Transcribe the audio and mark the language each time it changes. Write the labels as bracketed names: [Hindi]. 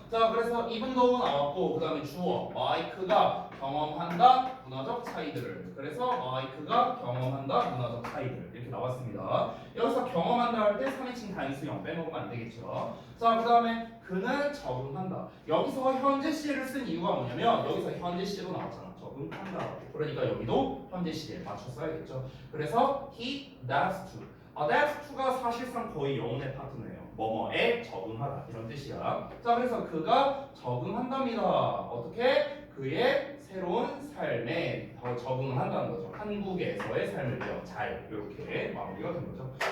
[Korean] 자, 그래서 이분도 나왔고 그 다음에 주어 마이크가 경험한다 문화적 차이들을 그래서 마이크가 경험한다 문화적 차이들 이렇게 나왔습니다. 여기서 경험한다 할 때 3인칭 단수형 빼먹으면 안 되겠죠? 자, 그 다음에 그는 적응한다. 여기서 현재 시제를 쓴 이유가 뭐냐면 여기서 현재 시제로 나왔잖아. 적응한다. 그러니까 여기도 현재 시제에 맞춰 써야겠죠. 그래서 [English] he adapts to. adapts to [Korean] 가 사실상 거의 영혼의 파트너예요. 뭐뭐에 적응하다 이런 뜻이야. 자, 그래서 그가 적응한답니다. 어떻게? 그의 새로운 삶에 더 적응을 한다는 거죠. 한국에서의 삶을 잘 이렇게 마무리가 된 거죠.